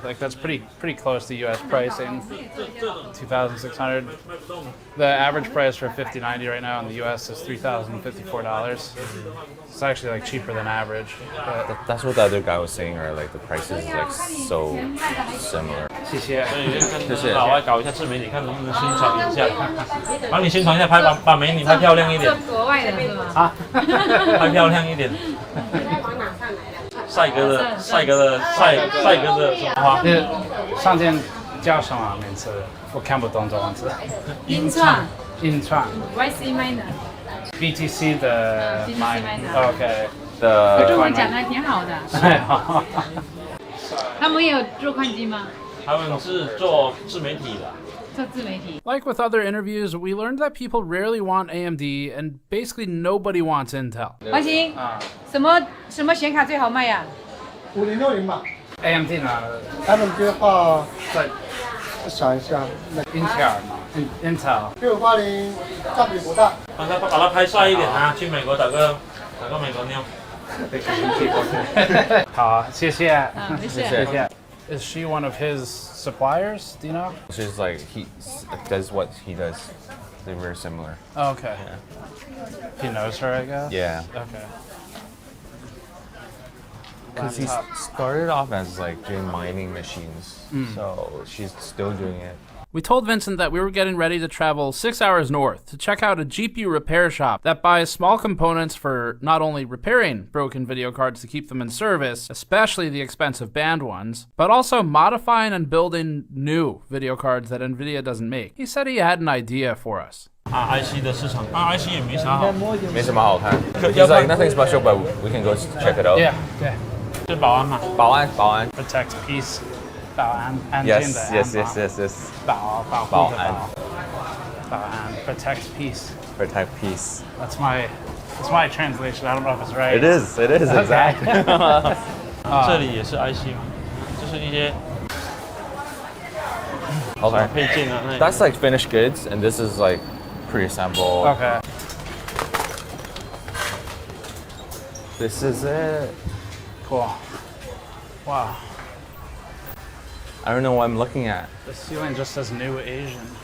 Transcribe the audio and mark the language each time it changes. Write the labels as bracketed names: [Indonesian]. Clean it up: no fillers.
[English] Like that's pretty close to U.S. pricing. 2,600. The average price for a 5090 right now in the U.S. is $3,054. It's actually like cheaper than average. But That's what the other guy was saying, or like the prices is like so similar. [Chinese] 谢谢。跟老外搞一下自媒体，看能不能宣传一下，帮你宣传一下，把美女拍漂亮一点。国外的是吗？啊，拍漂亮一点。帅哥的什么花？上件叫什么名字？我看不懂中文字。银创。YC miner。 BTC 的 miner。OK。中文讲的还挺好的。他们有做矿机吗？他们是做自媒体的。 [English] Like with other interviews, we learned that people rarely want AMD and basically nobody wants Intel. [Chinese] 王鑫，什么显卡最好卖呀？5060吧。 AMD 呢？ AMD 的话，再想一下，英特尔嘛。Intel。 680占比不大。把它拍帅一点啊！去美国打个美国妞。好，谢谢。谢谢。 [English] Is she one of his suppliers? Do you know? She's like he does what he does. They're very similar. Oh, okay. He knows her, I guess. Yeah. Okay. Because he started off as like doing mining machines, so she's still doing it. We told Vincent that we were getting ready to travel 6 hours north to check out a GPU repair shop that buys small components for not only repairing broken video cards to keep them in service, especially the expensive banned ones, but also modifying and building new video cards that NVIDIA doesn't make. He said he had an idea for us. [Chinese] IC 的市场，IC 也没啥好，没什么好看。 [English] He's like nothing special, but we can go check it out. Yeah, yeah. [Chinese] 是保安嘛？保安。 [English] Protect peace. [Chinese] 保安，安静的安 [English] Yes. [Chinese] 保护的保安 [English] protect peace. Protect peace. That's my translation. I don't know if it's right. It is exactly. [Chinese] 这里也是 IC 嘛，就是一些 [English] Okay. [Chinese] 配件啊。 [English] That's like finished goods, and this is like pre-assembled. Okay. This is it. Cool. Wow. I don't know what I'm looking at. The ceiling just says New Asian.